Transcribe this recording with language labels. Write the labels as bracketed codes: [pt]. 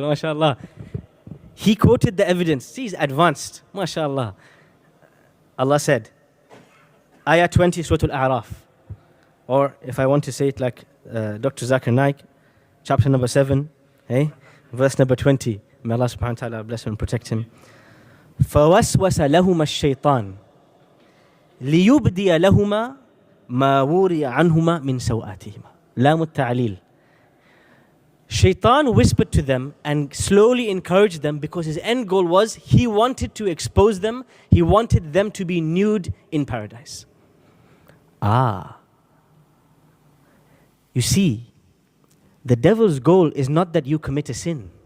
[en] MashaAllah. He quoted the evidence. See, he's advanced. MashaAllah. Allah said, Ayah 20, Surah Al-A'raf. Or if I want to say it like Dr. Zakir Naik, chapter number 7, verse number 20. May Allah subhanahu wa ta'ala bless him and protect him. [ar] فوسوس لهما الشيطان ليبدي لهما ما وري عنهما من سوآتهما لام التعليل. [en] Shaitan whispered to them and slowly encouraged them because his end goal was he wanted to expose them, he wanted them to be nude in paradise. You see, the devil's goal is not that you commit a sin.